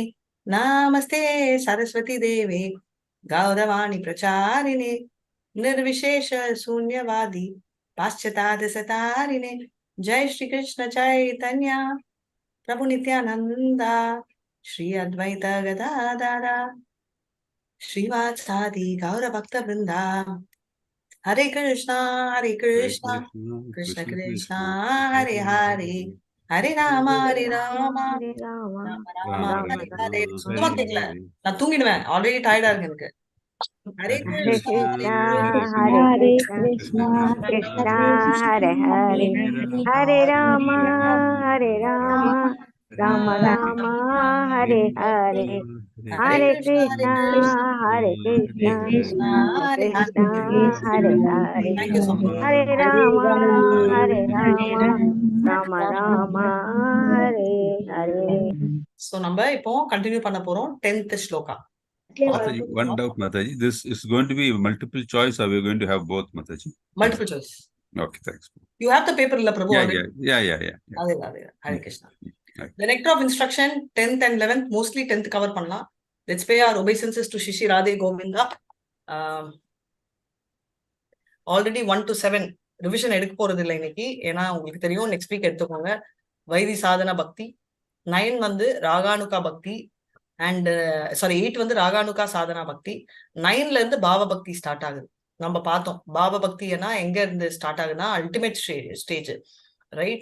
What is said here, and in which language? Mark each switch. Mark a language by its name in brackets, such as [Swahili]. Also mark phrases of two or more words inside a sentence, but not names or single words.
[Sanskrit] नमस्ते सरस्वती देवे गौरवाणी प्रचारिणे निर्विशेष शून्यवादी पाश्चात्य जय श्री कृष्ण चैतन्य प्रभु नित्यानंदा श्री अद्वैत गदाधर श्रीवासादि गौर भक्त वृंदा हरे कृष्णा कृष्ण कृष्ण हरे हरे हरे राम राम राम हरे हरे [Tamil] சுத்தமா கேட்கல நான் தூங்கிடுவேன் ஆல்ரெடி டயர்டா இருக்கு எனக்கு [Sanskrit] हरे कृष्णा हरे कृष्णा कृष्णा हरे हरे हरे राम राम राम हरे हरे हरे कृष्णा कृष्णा कृष्णा हरे हरे हरे राम राम राम हरे हरे. [Tamil] So நம்ம இப்போ கண்டினியூ பண்ண போறோம் 10th ஸ்லோகா. [English] Mataji, one doubt, Mataji. This is going to be multiple choice, or we're going to have both, Mataji? Multiple choice. Okay, thanks. You have the paper, illa Prabhu? Yeah. Hare Krishna. The nectar of instruction, 10th and 11th, mostly 10th cover panna. Let's pay our obeisances to Shishi Radhe Govinda. [Tamil] Already 1 to 7 revision எடுக்க போறது இல்லை இன்னைக்கு. ஏன்னா உங்களுக்கு தெரியும் [English] next week [Tamil] எடுத்துக்கோங்க. வைதி சாதன பக்தி, 9 வந்து ராகானுகா பக்தி, அண்ட் 8 வந்து ராகானுகா சாதனா பக்தி, 9ல இருந்து பாவ பக்தி ஸ்டார்ட் ஆகுது. நம்ம பார்த்தோம் பாவ பக்தினா எங்க இருந்து ஸ்டார்ட் ஆகுதுன்னா [English] ultimate stage, [Tamil] ரைட்?